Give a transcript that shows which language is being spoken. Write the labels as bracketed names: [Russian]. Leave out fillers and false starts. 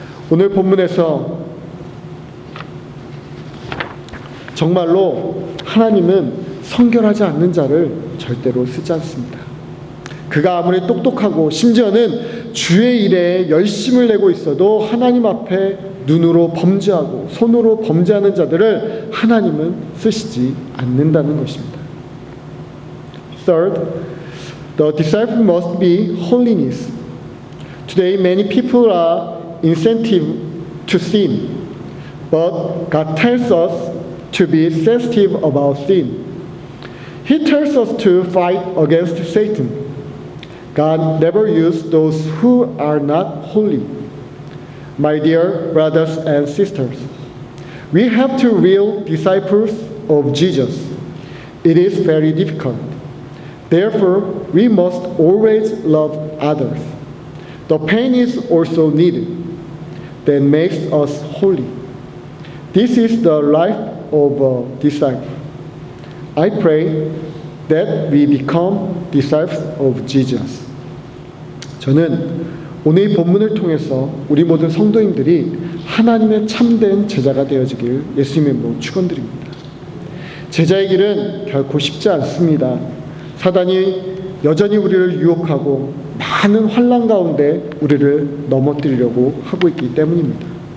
[Korean] 오늘 본문에서 정말로 하나님은 성결하지 않는 자를 절대로 쓰지 않습니다. 그가 아무리 똑똑하고 심지어는 주의 일에 열심을 내고 있어도 하나님 앞에 눈으로 범죄하고 손으로 범죄하는 자들을 하나님은 쓰시지 않는다는 것입니다. [English] Third, the disciple must be holiness. Today many people are incentive to sin, but God tells us to be sensitive about sin. He tells us to fight against Satan. God never uses those who are not holy. My dear brothers and sisters, we have to be real disciples of Jesus. It is very difficult. Therefore, we must always love others. The pain is also needed. That makes us holy. This is the life of a disciple. I pray that we become disciples of Jesus. [Korean] 저는 오늘 이 본문을 통해서 우리 모든 성도님들이 하나님의 참된 제자가 되어지길 예수님의 이름으로 축원드립니다. 제자의 길은 결코 쉽지 않습니다. 사단이 여전히 우리를 유혹하고 많은 환난 가운데 우리를 넘어뜨리려고 하고 있기 때문입니다.